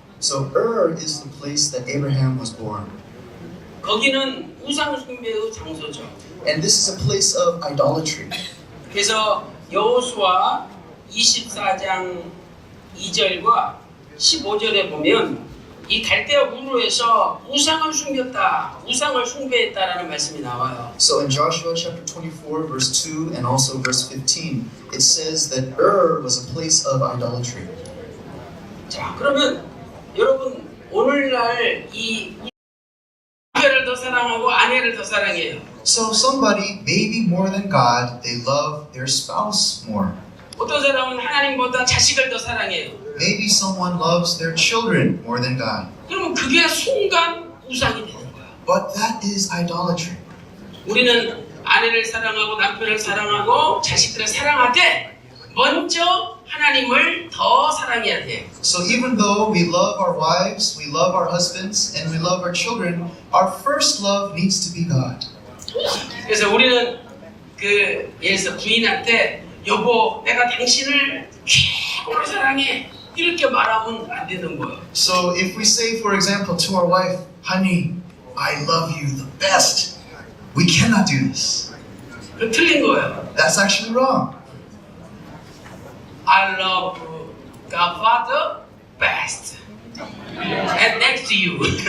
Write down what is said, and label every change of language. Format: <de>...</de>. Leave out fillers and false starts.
<en>So Ur is the place that Abraham was born.</en> <ko>거기는 우상 숭배의 장소죠.</ko> <en>And this is a place of idolatry.</en> <ko>그래서 여호수아 24장 2절과 15절에 보면 이 갈대아 우르에서 우상을 숨겼다, 우상을 숭배했다라는 말씀이 나와요.</ko> <en>So in Joshua chapter 24 verse 2 and also verse 15 it says that Ur was a place of idolatry.</en> <ko>자, 그러면 여러분 오늘날 이 남편을 더 사랑하고 아내를 더 사랑해요.</ko> <en>So somebody, maybe more than God, they love their spouse more.</en> <ko>어떤 사람은 하나님보다 자식을 더 사랑해요.</ko> <en>Maybe someone loves their children more than God.</en> <ko>그러면 그게 순간 우상이 되는 거야.</ko> <en>But that is idolatry.</en> <ko>우리는 아내를 사랑하고 남편을 사랑하고 자식들을 사랑하되 먼저 하나님을 더 사랑해야 돼.</ko> <en>So even though we love our wives, we love our husbands, and we love our children, our first love needs to be God.</en> <ko>그래서 우리는 그 예를 들어서 부인한테 여보 내가 당신을 최고로 사랑해 이렇게 말하면 안 되는 거예요.</ko> <en>So if we say, for example, to our wife, honey, I love you the best, we cannot do this.</en> <ko>그 틀린 거예요.</ko> <en>That's actually wrong. I love Godfather best and next to you.</en>